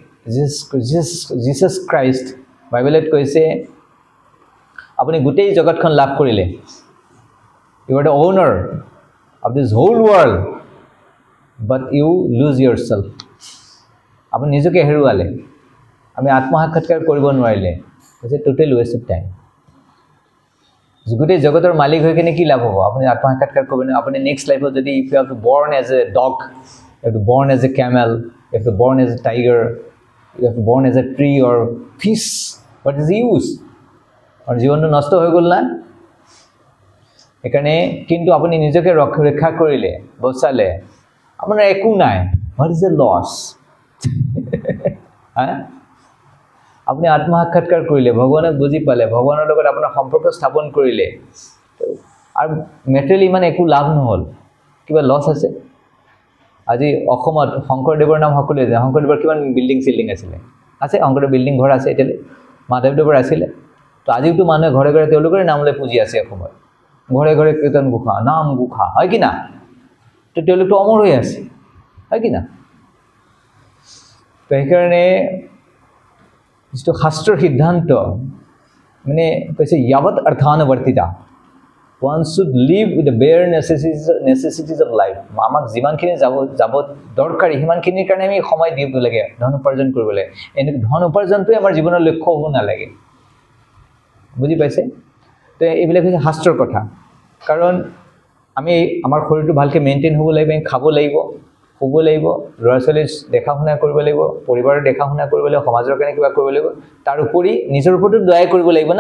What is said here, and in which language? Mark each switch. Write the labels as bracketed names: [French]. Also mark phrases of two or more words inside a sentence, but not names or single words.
[Assamese] জিচাছ ক্ৰাইষ্ট বাইবেলত কৈছে, আপুনি গোটেই জগতখন লাভ কৰিলে, [English] you are the owner of this whole world, but you lose your self. [Assamese] আপুনি নিজকে হেৰুৱালে, আমি আত্মসাক্ষাৎকাৰ কৰিব নোৱাৰিলে, হৈছে [English] total waste of time. [Assamese] গোটেই জগতৰ মালিক হৈ কিনে কি লাভ হ'ব? আপুনি আত্মসাক্ষাৎকাৰ কৰিব নোৱাৰে। আপুনি নেক্সট লাইফত যদি [English] if you have to born as a dog, you have to born as a camel, you have to born as a tiger, you have to born as a tree or fish. What is the use? [Assamese] আৰু জীৱনটো নষ্ট হৈ গ'ল না। সেইকাৰণে কিন্তু আপুনি নিজকে ৰক্ষা কৰিলে, বচালে, আপোনাৰ একো নাই। [English] What is the loss? [Assamese] আপুনি আত্মসাক্ষাৎকাৰ কৰিলে, ভগৱানক বুজি পালে, ভগৱানৰ লগত আপোনাৰ সম্পৰ্ক স্থাপন কৰিলে, আৰু মেটেৰিয়েলি ইমান একো লাভ নহ'ল, কিবা লছ আছে? আজি অসমত শংকৰদেৱৰ নাম সকলোৱে জানে। শংকৰদেৱৰ কিমান বিল্ডিং চিল্ডিং আছিলে, আছে শংকৰদেৱ বিল্ডিং ঘৰ আছে এতিয়ালৈ, মাধৱদেৱৰ আছিলে। তো আজিওতো মানুহে ঘৰে ঘৰে তেওঁলোকৰে নাম লৈ পুজি আছে অসমত, ঘৰে ঘৰে কীৰ্তন ঘোষা, নাম ঘোষা, হয় কি না? তো তেওঁলোকতো অমৰ হৈ আছে, হয় কি না? তো সেইকাৰণে যিটো শাস্ত্ৰৰ সিদ্ধান্ত মানে কৈছে [Sanskrit] য়াৱত অৰ্থানুৱৰ্তিতা, [English] one should live with the bare necessities of life. [Assamese] আমাক যিমানখিনি যাব দৰকাৰী সিমানখিনিৰ কাৰণে আমি সময় দিব লাগে, ধন উপাৰ্জন কৰিব লাগে। এনেকৈ ধন উপাৰ্জনটোৱে আমাৰ জীৱনৰ লক্ষ্য হ'ব নালাগে, বুজি পাইছে? তো এইবিলাক হৈছে শাস্ত্ৰৰ কথা। কাৰণ আমি আমাৰ শৰীৰটো ভালকৈ মেইনটেইন হ'ব লাগিব, আমি খাব লাগিব, শুব লাগিব, ল'ৰা ছোৱালী দেখা শুনা কৰিব লাগিব, পৰিবাৰৰ দেখা শুনা কৰিব লাগিব, সমাজৰ কাৰণে কিবা কৰিব লাগিব, তাৰ উপৰি নিজৰ ওপৰতো দয়া কৰিব লাগিব না।